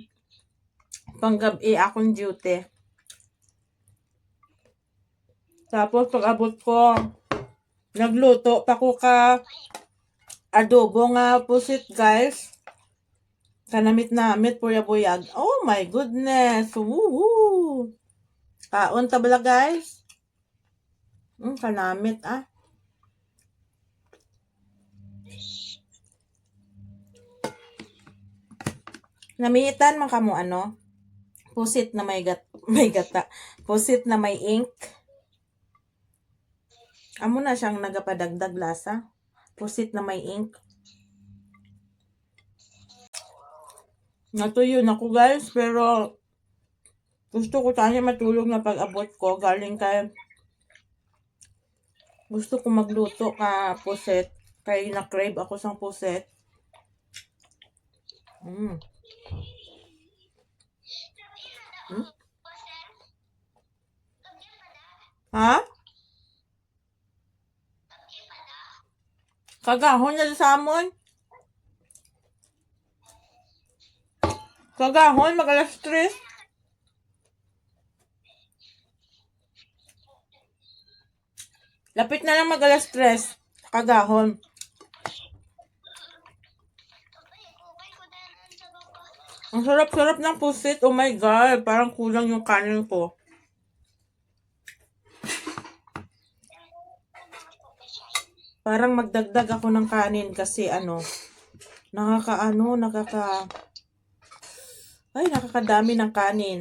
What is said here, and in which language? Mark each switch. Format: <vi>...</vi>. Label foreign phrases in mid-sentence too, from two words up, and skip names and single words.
<hil>Panggabi akong duty. Tapos pag abot ko, nagluto pa ko ka adobo nga pusit guys. Kanamit-namit, puyab-buyag.</hil> <en>Oh my goodness. Woohoo!</en> <hil>Kaon tabala guys. Kanamit Namiitan man kamo</hil> <tl>pusit na may gata. Pusit na may ink.</tl> <hil>Amo na siyang nagapadagdag lasa.</hil> <tl>Pusit na may ink.</tl> <hil>Natuyo na ko guys, pero gusto ko tanya matulog na pag-abot ko. Galing kay gusto ko magluto ka pusit. Kaya na-crave ako sang pusit. Ha? Kagahon na sa amon. Kagahon, mag alas 3. Lapit na lang mag alas 3. Kagahon.</hil> <tl>Ang sarap-sarap ng pusit. Oh my God. Parang kulang yung kanin ko. Parang magdagdag ako ng kanin kasi nakakadami ng kanin.</tl>